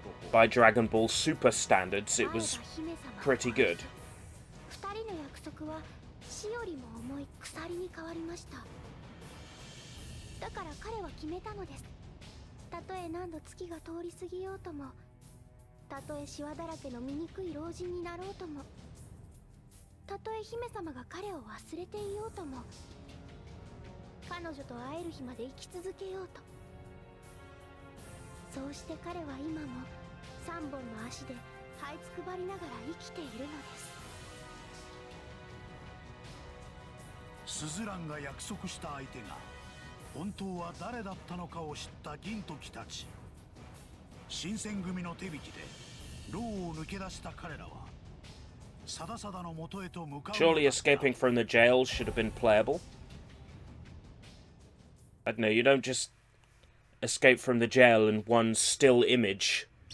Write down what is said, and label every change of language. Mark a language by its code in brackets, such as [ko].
[en] By Dragon Ball Super standards, it was pretty good. [ja] 2人の約束は死よりも重い鎖に変わりました。だから彼は決めたのです。たとえ何度月が通り過ぎようとも、たとえシワだらけの醜い老人になろうとも、たとえ姫様が彼を忘れていようとも、彼女と会える日まで生き続けようと。そうして彼は今も3本の足で這いつくばりながら生きているのです。スズランが約束した相手が本当は誰だったのかを知った銀時たち。新選組の手引きで牢を抜け出した彼らはサダサダの元へと向かう。 [en] Surely escaping from the jail should have been playable. I don't know, you don't just escape from the jail in one still image.